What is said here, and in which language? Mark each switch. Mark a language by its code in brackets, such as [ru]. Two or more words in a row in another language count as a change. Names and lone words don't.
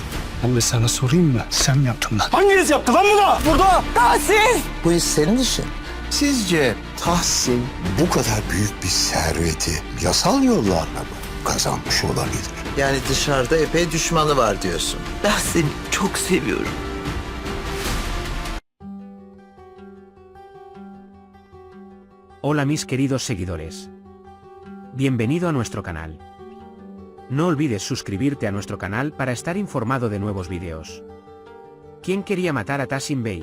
[tr] Ben de sana sorayım mı? Sen mi yaptın lan? Hanginiz yaptı lan bunu? Burada! Tahsin! Bu iş senin işin. Sizce Tahsin bu kadar büyük bir serveti yasal yollarla mı kazanmış olabilir? Yani dışarıda epey düşmanı var diyorsun. Ben seni çok seviyorum. [es] Hola mis queridos seguidores. Bienvenido a nuestro canal. No olvides suscribirte a nuestro canal para estar informado de nuevos vídeos. ¿Quién quería matar a Tahsin Bey?